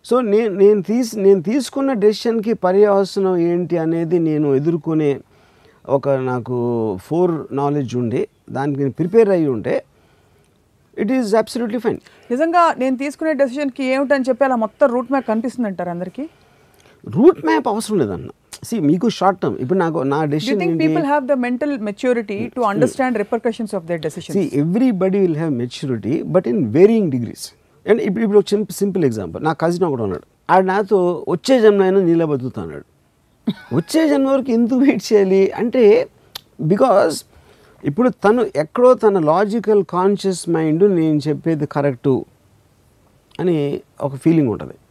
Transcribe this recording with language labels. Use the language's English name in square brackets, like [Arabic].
[Telugu] So నేను తీసుకున్న డెసిషన్కి పర్యవసనం ఏంటి అనేది నేను ఎదుర్కొనే నాకు నాలెడ్జ్ ఉండి దానికి నేను ప్రిపేర్ అయ్యి ఉంటే [English] It is absolutely fine. [Telugu] నిజంగా నేను తీసుకునే డెసిషన్కి ఏమిటని చెప్పి అలా మొత్తం రూట్ మ్యాప్ కనిపిస్తుంది అంటారు అందరికీ? రూట్ మ్యాప్ అవసరం లేదన్న. మీకు షార్ట్ టర్మ్ ఇప్పుడు నా decision. [English] Do you think people have the mental maturity to understand repercussions of their decisions? Everybody will have maturity but in varying degrees. [Telugu] And ఇప్పుడు ఒక సింపుల్ ఎగ్జాంపుల్, నా కజిన్ ఒకడు ఉన్నాడు, ఆడు నాతో వచ్చే జన్మ అయినా నీళ్ళ బతుకుతా అన్నాడు. వచ్చే జన్మ వరకు ఎందుకు వెయిట్ చేయాలి అంటే బికాజ్ ఇప్పుడు తను ఎక్కడో తన లాజికల్ కాన్షియస్ మైండ్ నేను చెప్పేది కరెక్టు అని ఒక ఫీలింగ్ ఉంటుంది.